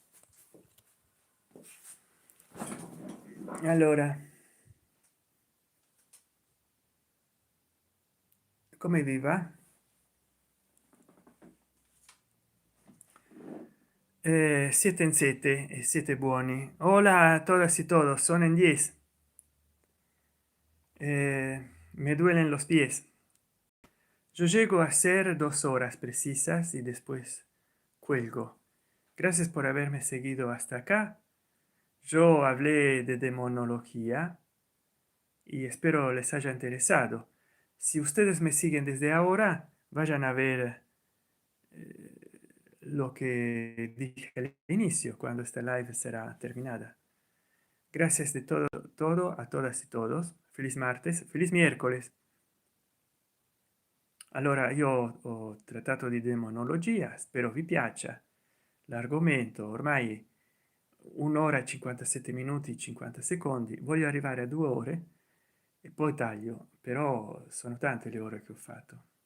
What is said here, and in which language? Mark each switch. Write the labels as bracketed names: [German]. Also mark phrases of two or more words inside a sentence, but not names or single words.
[Italian] Allora, come vi va? Siete in sete e siete buoni. [Spanish] Hola a todas y todos, son en 10. Me duelen los pies. Yo llego a ser 2 horas precisas y después cuelgo. Gracias por haberme seguido hasta acá. Yo hablé de demonología y espero les haya interesado. Si ustedes me siguen desde ahora, vayan a ver lo que dije al inicio, cuando esta live será terminada. Gracias de todo a todas y todos. Feliz martes, feliz miércoles. [Italian] Allora, io ho trattato di demonologia, spero vi piaccia l'argomento. Ormai 1 ora e 57 minuti 50 secondi, voglio arrivare a 2 ore e poi taglio, però sono tante le ore che ho fatto.